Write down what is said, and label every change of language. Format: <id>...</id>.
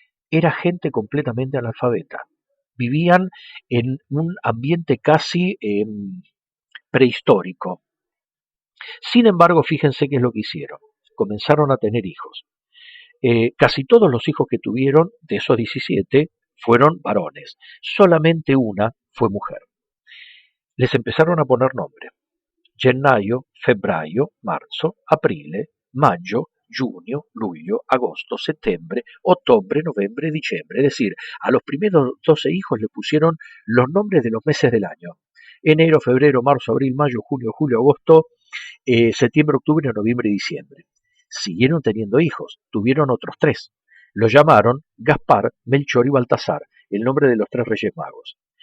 <es>Era gente completamente analfabeta. Vivían en un ambiente casi prehistórico. Sin embargo, fíjense qué es lo que hicieron. Comenzaron a tener hijos. Casi todos los hijos que tuvieron, de esos 17, fueron varones. Solamente una fue mujer. Les empezaron a poner nombre.</es> <it>Gennaio, febbraio, marzo, aprile, maggio, giugno, luglio, agosto, settembre, ottobre, novembre, diciembre.</it> <es>Es decir, a los primeros 12 hijos le pusieron los nombres de los meses del año. Enero, febrero, marzo, abril, mayo, junio, julio, agosto, septiembre, octubre, noviembre y diciembre. Siguieron teniendo hijos, tuvieron otros 3. Los llamaron Gaspar, Melchor y Baltasar, el nombre de los 3 reyes magos.</es>